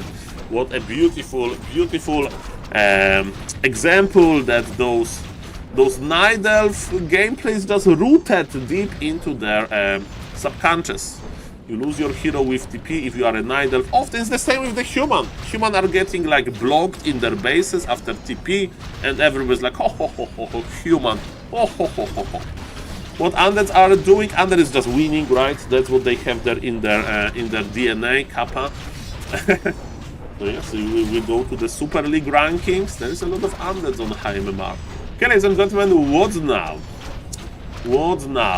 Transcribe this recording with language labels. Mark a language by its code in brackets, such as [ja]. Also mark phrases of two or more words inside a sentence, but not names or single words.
[en] What a beautiful, beautiful example that those Night Elf gameplays just rooted deep into their subconscious. You lose your hero with TP if you are a Night Elf. Often it's the same with the human. Human are getting like blocked in their bases after TP, and everybody's like, ho ho ho ho ho, human, ho ho ho ho ho. What Undeads are doing, Undead is just winning, right? That's what they have there in their DNA, Kappa. So yes, we go to the Super League rankings. There is a lot of Undeads on high MMR. Okay, ladies and gentlemen, what now? What now?